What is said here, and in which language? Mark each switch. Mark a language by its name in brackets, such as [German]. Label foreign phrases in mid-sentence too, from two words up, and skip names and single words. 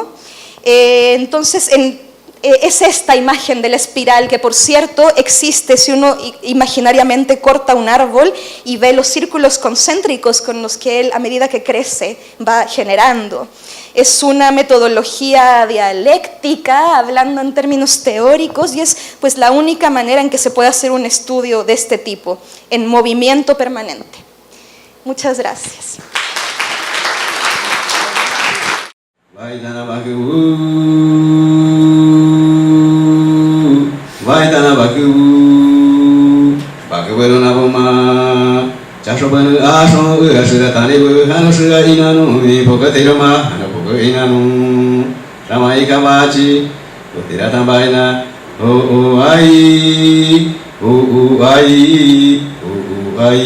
[Spanish] Entonces, es esta imagen de la espiral que, por cierto, existe si uno imaginariamente corta un árbol y ve los círculos concéntricos con los que él, a medida que crece, va generando. Es una metodología dialéctica, hablando en términos teóricos, y es pues la única manera en que se puede hacer un estudio de este tipo, en movimiento permanente. Muchas gracias. Vaidana Bhagavu Bhagavaru Nabuma Chashobanu Asho Ashura Tanibu Hanushura Inanu Pokatirama Hanapuka Inanu Ramaika Bachi Utiratambaina O Ai O Ai O